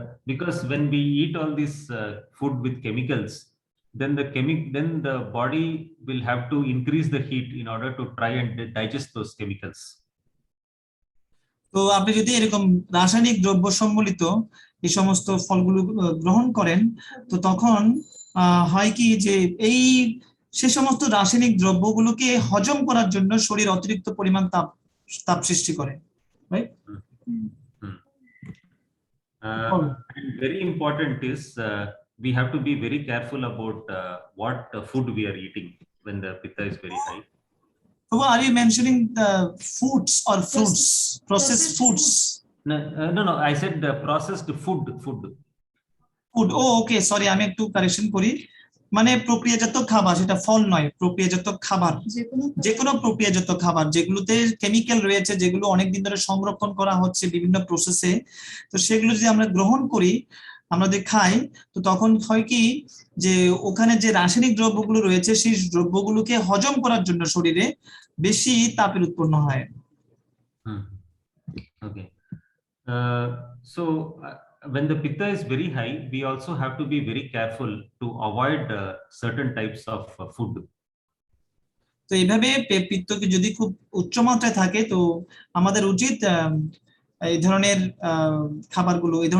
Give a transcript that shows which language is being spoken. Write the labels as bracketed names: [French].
[English] Because when we eat all this food with chemicals, then the body will have to increase the heat in order to try and digest those chemicals. [Bangla] তো আপনি যদি এরকম রাসায়নিক দ্রব্য সম্বলিত এই সমস্ত ফলগুলো গ্রহণ করেন, তো তখন হয় কি যে সে সমস্ত রাসায়নিক দ্রব্যগুলোকে হজম করার জন্য শরীর অতিরিক্ত পরিমাণ তাপ সৃষ্টি করে, right? [English] And very important is we have to be very careful about what food we are eating when the pitta is very high. So are you mentioning the foods or fruits, processed foods? No, I said the processed food. Oh, okay, sorry, [Bangla] আমি একটু correction করি। মানে প্রক্রিয়াজাত খাবার, সেটা ফল নয়, প্রক্রিয়াজাত খাবার, যে কোনো প্রক্রিয়াজাত খাবার যেগুলোতে কেমিক্যাল রয়েছে, যেগুলো অনেকদিন ধরে সংরক্ষণ করা হচ্ছে বিভিন্ন প্রসেসে, তো সেগুলো যদি আমরা গ্রহণ করি, আমরা যদি খাই, তো তখন হয় কি যে ওখানে যে রাসায়নিক দ্রব্যগুলো রয়েছে সেই দ্রব্যগুলোকে হজম করার জন্য শরীরে বেশি তাপের উৎপন্ন হয়। [English] Okay, so when the pitta is very high, we also have to be very careful to avoid certain types of food. [Bangla] তো এইভাবে পিত্তকে যদি খুব উচ্চ মাত্রায় থাকে, তো আমাদের উচিত এই ধরনের খাবারগুলো